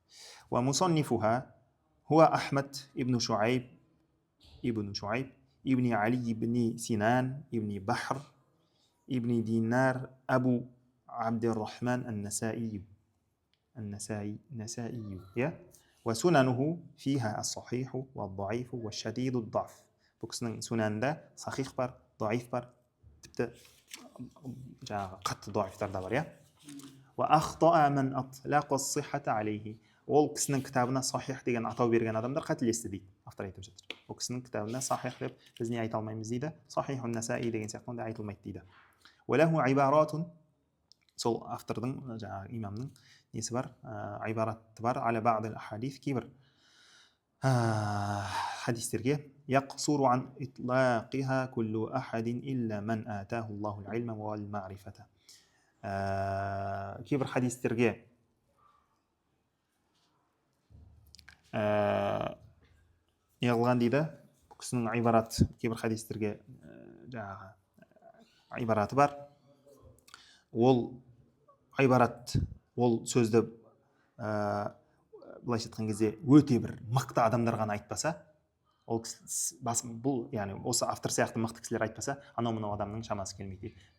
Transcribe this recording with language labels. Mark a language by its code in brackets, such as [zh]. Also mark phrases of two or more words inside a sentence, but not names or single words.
[ar] ومصنفها هو أحمد ابن شعيب ابن علي بن سنان ابن بحر ابن دينار أبو عبد الرحمن النسائي وسننه فيها الصحيح والضعيف والشديد الضعف. [kk] Бұл кісінің сунанында сахих бар, даиф бар, тіпті жаңағы қатты даифтар да бар, иә? [ar] وأخطأ من أطلق الصحة عليه. [kk] Ол кісінің кітабына сахих деген атау берген адамдар қателесті дейді. Автор айтып жатыр. Ол кісінің кітабына сахих деп біз не айта алмаймыз дейді. [ar] صحيح النسائي [kk] деген сияқты онда айтылмайды дейді. [ar] وله عبارة, [kk] сол автордың жаңағы имамның несі бар, ибараты бар, [ar] على بعض الأحاديث, [kk] кейбір хадистерге [ar] يقصر عن إطلاقها كل أحد إلا من آتاه الله العلم والمعرفة. [kk] кейбір хадистерге неғылған дейді, бұл кісінің ибарат, кейбір хадистерге жаңағы ибараты бар. Ол ибарат, ол сөзді былайша айтқан кезде өте бір мықты адамдар ғана айтпаса, ол бұл, яғни осы автор сияқты мықты кісілер айтпаса, анау мынау адамның шамасы келмейді.